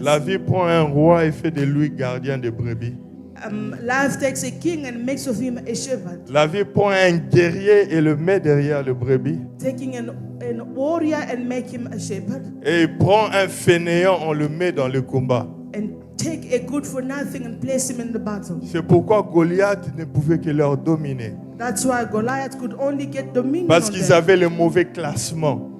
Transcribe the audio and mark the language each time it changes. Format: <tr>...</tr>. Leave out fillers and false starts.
<fr>La vie prend un roi et fait de lui gardien de brebis.</fr> <en>Life takes a king and makes of him a shepherd.</en> <fr>La vie prend un guerrier et le met derrière le brebis.</fr> <en>Taking an warrior and make him a shepherd.</en> <fr>Et il prend un fainéant, on le met dans le combat.</fr> <en>And take a good for nothing and place him in the battle.</en> <fr>C'est pourquoi Goliath ne pouvait que leur dominer.</fr> <en>That's why Goliath could only get dominion.</en> <fr>Parce qu'ils avaient le mauvais classement.</fr>